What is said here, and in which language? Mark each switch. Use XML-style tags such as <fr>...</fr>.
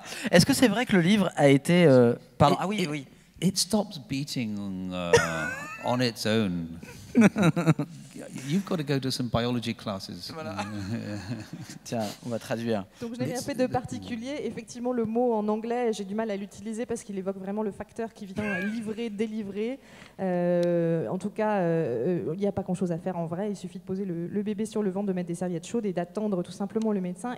<fr>Est-ce que c'est vrai que le livre a été pardon. Oui.</fr> <en>It stops beating on its own. You've got to go to some biology classes.</en> <fr>Voilà. Tiens, on va traduire. Donc je n'ai rien fait de particulier. Effectivement, le mot en anglais, j'ai du mal à l'utiliser parce qu'il évoque vraiment le facteur qui vient livrer, délivrer. En tout cas, il n'y a pas grand-chose à faire en vrai. Il suffit de poser le bébé sur le ventre, de mettre des serviettes chaudes et d'attendre tout simplement le médecin.</fr>